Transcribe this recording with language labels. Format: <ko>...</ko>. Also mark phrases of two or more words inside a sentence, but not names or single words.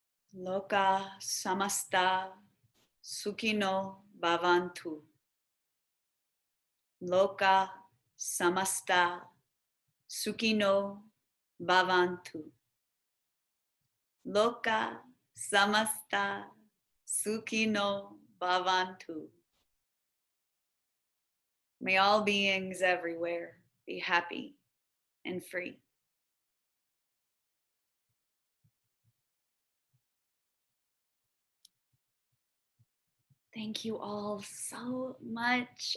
<sa>Loka samasta sukino bhavantu. Loka samasta sukino bhavantu. Loka samasta sukino bhavantu.</sa> <en>May all beings everywhere be happy and free. Thank you all so much.</en>